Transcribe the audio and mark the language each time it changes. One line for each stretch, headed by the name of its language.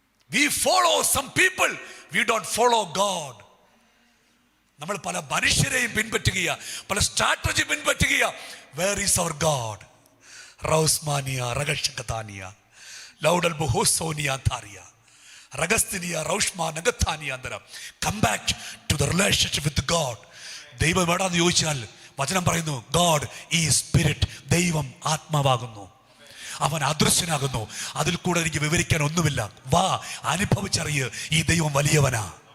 English: We follow some people, we don't follow God.
Malayalam: നമ്മൾ പല മനുഷ്യരെയും പിൻപറ്റുകയാ, പല strategy പിൻപറ്റുകയാ.
English: Where is our God? റൗസ്മാനിയ റഗഷകതാനിയ ലൗഡൽ ബുഹോസോനിയ താരിയ റഗസ്തിനിയ റൗഷ്മാ നഗതാനിയാന്തരം. Come back to the relationship with God.
Malayalam: ദൈവം എവിടാന്ന് ചോദിച്ചാൽ വചനം പറയുന്നു,
English: God is spirit.
Malayalam: ദൈവം ആത്മാവാകുന്നു, അവൻ അദൃശ്യനാകുന്നു. അതിൽ കൂടെ എനിക്ക് വിവരിക്കാൻ ഒന്നുമില്ല. വാ, അനുഭവിച്ചറിയ്, ഈ ദൈവം വലിയവനാ.